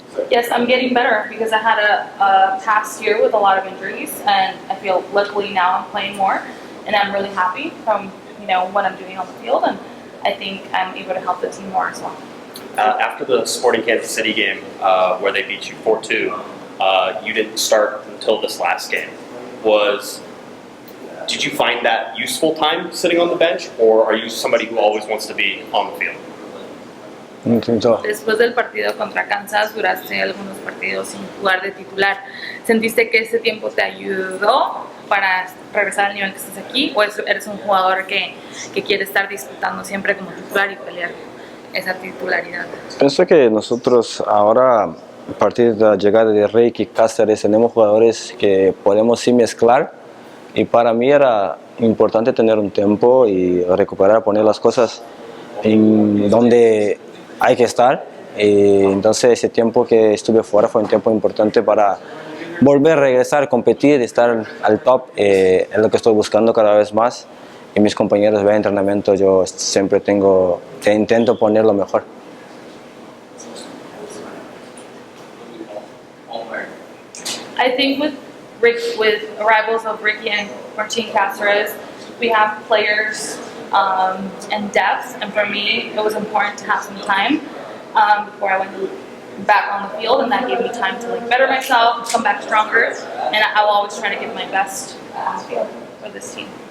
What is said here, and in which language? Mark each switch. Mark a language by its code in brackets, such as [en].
[en] Yes, I'm getting better because I had a past year with a lot of injuries, and I feel luckily now I'm playing more, and I'm really happy from what I'm doing on the field, and I think I'm able to help the team more as well. After the Sporting Kansas City game, where they beat you 4-2, you didn't start until this last game. Did you find that useful time sitting on the bench, or are you somebody who always wants to be on the field? [es] Después del partido contra Kansas, duraste algunos partidos sin jugar de titular. ¿Sentiste que ese tiempo te ayudó para regresar al nivel que estás aquí, o eres un jugador que quiere estar disputando siempre como titular y pelear esa titularidad? Pienso que nosotros ahora, a partir de la llegada de Rick y Cáceres, tenemos jugadores que podemos sí mezclar, y para mí era importante tener un tiempo y recuperar, poner las cosas en donde hay que estar. Y entonces ese tiempo que estuve fuera fue un tiempo importante para volver a regresar, competir, estar al top. Es lo que estoy buscando cada vez más. Y mis compañeros de entrenamiento, yo siempre intento poner lo mejor. [en] I think with arrivals of Ricky and Martin Cáceres, we have players and depth, and for me it was important to have some time before I went back on the field, and that gave me time to better myself, come back stronger, and I will always try to give my best on the field for this team.